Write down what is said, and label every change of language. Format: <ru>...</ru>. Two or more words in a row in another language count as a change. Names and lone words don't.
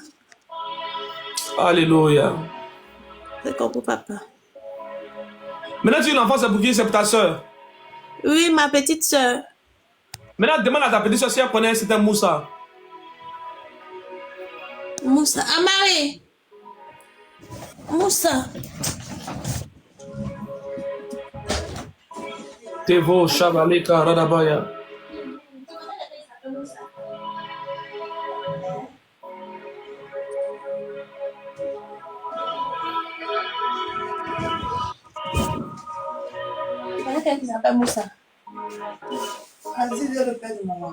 <fr>Alléluia. C'est compris, papa. Maintenant, tu dis l'enfant, c'est pour qui? C'est pour ta soeur. Oui, ma petite soeur. Maintenant, demande à ta petite soeur si elle connaît un certain Moussa. Moussa. Amari. Moussa. Tevo, Shabaleka, Radabaya. Quelqu'un qui s'appelle Moussa. Vas-y, dis le père de maman.</fr>